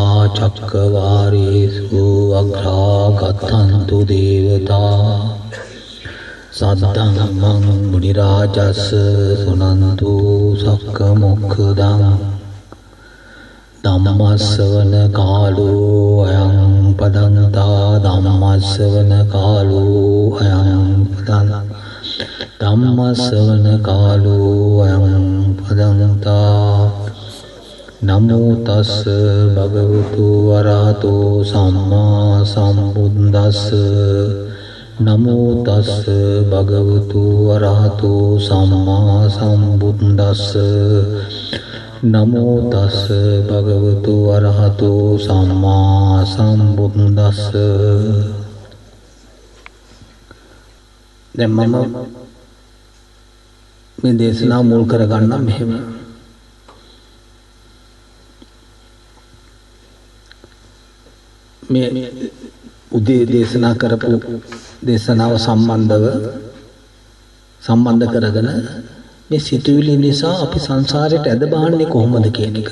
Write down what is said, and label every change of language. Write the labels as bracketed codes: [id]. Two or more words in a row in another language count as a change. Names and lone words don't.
[pi] චක්කවාරේසු අග්‍රාගතන්තු දේවතා සද්ධම්මං මුනි රාජස් සුනන්තු සක්ක මොක්ඛදං ධම්මස්සවන කාලෝ අයං පදන්තා ධම්මස්සවන කාලෝ අයං ධම්මස්සවන කාලෝ අයං පදන්තා නමෝ තස් භගවතු වරහතෝ සම්මා සම්බුද්දස්ස නමෝ තස් භගවතු වරහතෝ සම්මා සම්බුද්දස්ස නමෝ තස් භගවතු වරහතෝ සම්මා සම්බුද්දස්ස. [si] දැන් මම මේ දේශනාව මුල් කරගන්න මෙහෙම. මේ උදේ දේශනා කරපු දේශනාව සම්බන්ධ කරගෙන මේ සිතුවිලි නිසා අපි සංසාරයට ඇද බහන්නේ කොහොමද කියන එක.